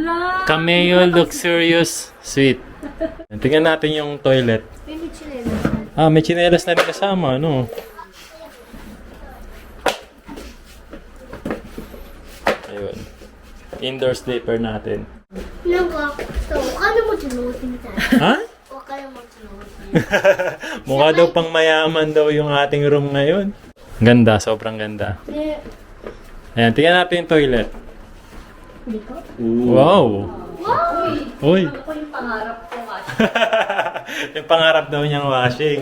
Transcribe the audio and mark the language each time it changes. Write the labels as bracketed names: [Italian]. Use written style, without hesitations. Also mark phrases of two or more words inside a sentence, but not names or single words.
[Filipino] Cameo Luxurious Suite. Tingnan natin yung toilet. May tsinelas na rin kasama, no? Ayun. [English] Indoor sleeper [Filipino] natin. [Japanese] なんかさ、お金持ちのお家みたいな。 Ha? お金持ちのお家。 [Filipino] Mukha daw pang mayaman daw yung ating room ngayon. Ganda, sobrang ganda. [Japanese] ね、 [Filipino] Ayan, tingnan natin yung toilet. Wow! Uy! Ako yung pangarap ko nga. Yung pangarap daw niyang washing.